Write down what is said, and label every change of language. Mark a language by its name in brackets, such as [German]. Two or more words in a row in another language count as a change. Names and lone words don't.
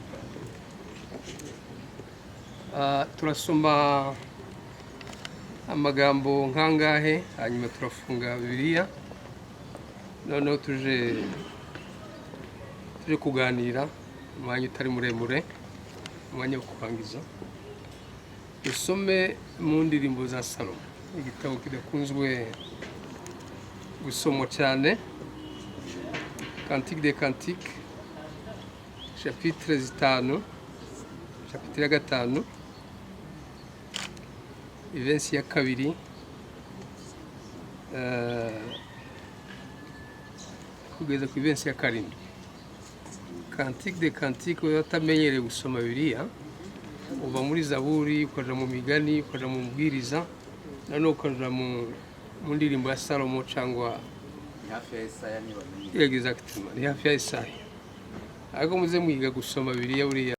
[Kinyarwanda] Turasoma amagambo nkangahe hanyuma turafunga Bibiliya, noneho tuje kuganira umwanya utari muremure, umwanya wo kurangiza. Dusome mu ndirimbo za Salomo, igitabo kidakunzwe gusomwa cyane, [French] Cantique des Cantiques, chapitre 5, chapitre 5, [Kinyarwanda] ivensi ya 2, kugeza ku ivensi ya 7. Cantique des Cantiques utamenyereye gusoma Bibiliya, uva muri Zaburi ukaja mu Migani ukaja mu Mbwiriza, noneho ukaja mu ndirimbo ya Salomo cyangwa hafi ya Isaya. Exactement, hafi ya Isaya. Ariko muze mwiga gusoma Bibiliya buriya.